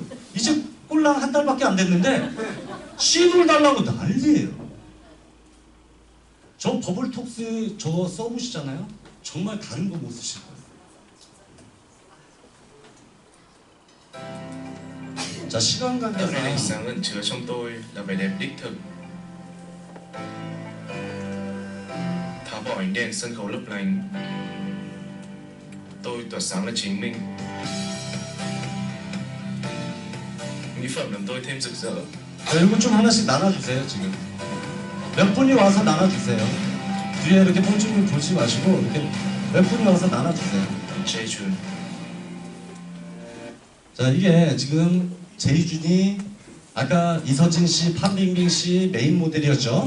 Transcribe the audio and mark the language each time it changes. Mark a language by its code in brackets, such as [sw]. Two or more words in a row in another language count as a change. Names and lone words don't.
[ko] 이제 꼴랑 한 달밖에 안 됐는데 시놀 달라고 난리예요. 저 버블톡스 저거 써보시잖아요. 정말 다른 거 못 쓰실 거예요. 자 시간 [vi] Tấm này ánh [ko] 관계상 [vi] sáng ẩn chứa trong tôi là vẻ đẹp đích thực. Tháo bỏ ánh đèn sân khấu lấp lánh, tôi tỏa sáng là chính mình. Mỹ phẩm làm tôi thêm rực rỡ. [ko] 자, 이거 좀 하나씩 나눠주세요. 지금 몇 분이 와서 나눠주세요. 뒤에 이렇게 뽕주님 보지 마시고 이렇게 몇 분이 와서 나눠주세요. 제이준. 자 이게 지금 제이준이 아까 이서진 씨, 판빙빙 씨 메인 모델이었죠.